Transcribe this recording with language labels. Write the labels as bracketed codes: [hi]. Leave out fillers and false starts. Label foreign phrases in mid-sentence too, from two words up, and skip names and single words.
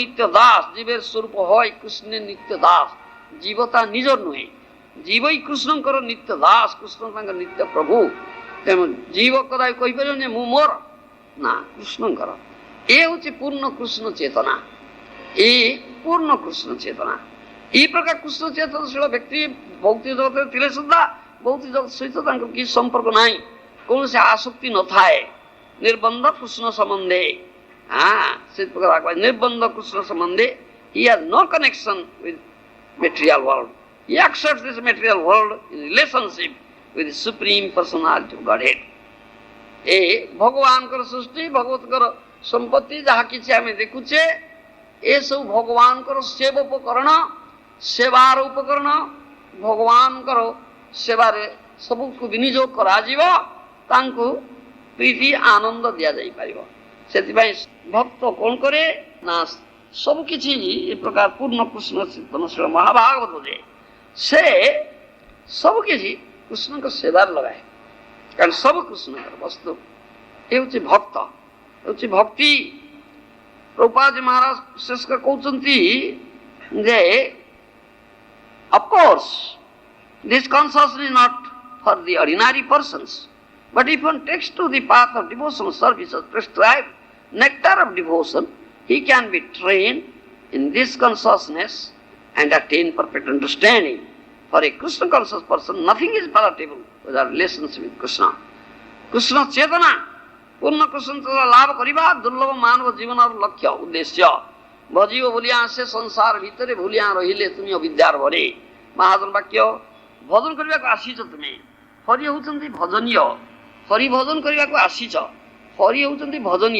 [bn] দাস, জীবের স্বরূপ হয় কৃষ্ণের নিত্য দাস। [or] ଜୀବ ତା ନିଜର ନୁହେ, ଜୀବଇ କୃଷ୍ଣଙ୍କର ନିତ୍ୟ ଦାସ, কৃষ্ণ ତାଙ୍କ ନିତ୍ୟ ପ୍ରଭୁ। ତେଣୁ ଜୀବ କଦାପି କହିପାରିବ ଯେ ମୁଁ ମୋର, ନା, କୃଷ୍ଣଙ୍କର। ଏ ହେଉଛି ପୂର୍ଣ୍ଣ କୃଷ୍ଣ ଚେତନା, ଏ ପୂର୍ଣ୍ଣ କୃଷ୍ଣ ଚେତନା। এই ପ୍ରକାର କୃଷ୍ଣ ଚେତନଶୀଳ ବ୍ୟକ୍ତି ଭୌତିକ ଜଗତରେ ଥିଲେ ସୁଦ୍ଧା ଭୌତିକ ଜଗତ ସହିତ ତାଙ୍କର କିଛି ସମ୍ପର୍କ ନାହିଁ, କୌଣସି ଆସକ୍ତି ନଥାଏ। ନିର୍ବନ୍ଧ କୃଷ୍ଣ ସମ୍ବନ୍ଧେ, ସେ ପ୍ରକାର ନିର୍ବନ୍ଧ କୃଷ୍ଣ ସମ୍ବନ୍ଧେ, [en] he has no connection with material world. He accepts this material world in relationship with the supreme personality of Godhead. [or] ଏ ଭଗବାନଙ୍କର ସୃଷ୍ଟି, ଭଗବତଙ୍କର ସମ୍ପତ୍ତି ଯାହା କିଛି ଆମେ ଦେଖୁଛେ, ଏସବୁ ଭଗବାନଙ୍କର ସେବୋପକରଣ, ସେବାର ଉପକରଣ। ଭଗବାନଙ୍କର ସେବାରେ ସବୁକୁ ବିନିଯୋଗ କରାଯିବ, ତାଙ୍କୁ ପ୍ରୀତି ଆନନ୍ଦ ଦିଆଯାଇପାରିବ। ସେଥିପାଇଁ ଭକ୍ତ କ'ଣ କରେ ନା ସବୁକିଛି ଏ ପ୍ରକାର ପୂର୍ଣ୍ଣ କୃଷ୍ଣ ଚେତନଶୀଳ ମହାଭାଗବତ ଯେ ସେ ସବୁକିଛି କୃଷ୍ଣଙ୍କ ସେବାରେ ଲଗାଏ, କାରଣ ସବୁ କୃଷ୍ଣଙ୍କର ବସ୍ତୁ। ଏ ହେଉଛି ଭକ୍ତ, ହେଉଛି ଭକ୍ତି। ପ୍ରଭୁପାଦ ମହାରାଜ ବିଶେଷ କରି କହୁଛନ୍ତି ଯେ [en] of course this consciousness is not for the ordinary persons, but if one takes to the path of devotional service as prescribed nectar of devotion, he can be trained in this consciousness and attain perfect understanding. For a Krishna conscious person, nothing is palatable without relationship with Krishna. [or] କୃଷ୍ଣ ଚେତନା, ପୂର୍ଣ୍ଣ କୃଷ୍ଣ ଚେତନା ଲାଭ କରିବା ଦୁର୍ଲଭ ମାନବ ଜୀବନର ଲକ୍ଷ୍ୟ ଉଦ୍ଦେଶ୍ୟ। ଭଜିବ ଭୁଲିଆ ସେ ସଂସାର ଭିତରେ ଭୁଲିଆ ରହିଲେ ତୁମେ ଅବିଦ୍ୟାର ଭରେ। ମହାଜନ ବାକ୍ୟ। ଭଜନ କରିବାକୁ ଆସିଛ ତୁମେ, ହରି ହେଉଛନ୍ତି ଭଜନୀୟ, ହରି ଭଜନ କରିବାକୁ ଆସିଛ, ହରି ହେଉଛନ୍ତି ଭଜନୀୟ।